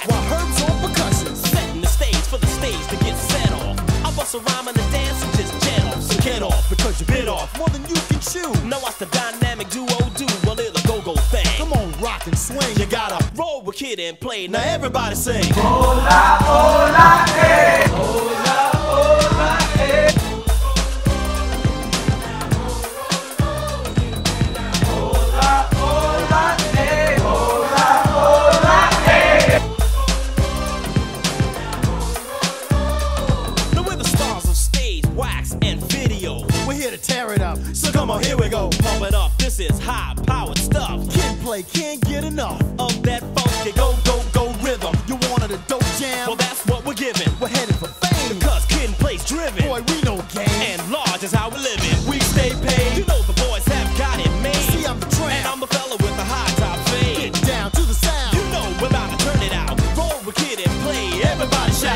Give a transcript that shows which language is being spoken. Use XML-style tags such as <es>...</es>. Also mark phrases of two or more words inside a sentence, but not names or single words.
<en>While Herb's on percussion. Setting the stage for the stage to get set off. I bust a rhyme and a dance and just jet off. So get off because you bit off more than you can chew. Now watch the dynamic duo do a little go-go thing. Come on, rock and swing. You gotta roll with Kid and play. Now everybody sing.</en> <es>Hola, hola, eh. Hola, hola, eh. Hola, hola, eh. Hola, hola, eh.</es> <en>Now we're the stars of stage, wax, and video. We're here to tear it up. So come on, here we go. Pump it up. This is high-powered stuff. Kid play can't get enough of that funky go rhythm. You wanted a dope jam? Well, that's what we're giving. We're headed for fame. Because Kid and Play's driven. Boy, we know game. And large is how we live it. We stay paid. You know the boys have got it made. See, I'm the tramp. And I'm the fella with the high top fade. Get down to the sound. You know we're about to turn it out. Roll with Kid and Play. Everybody shout.</en>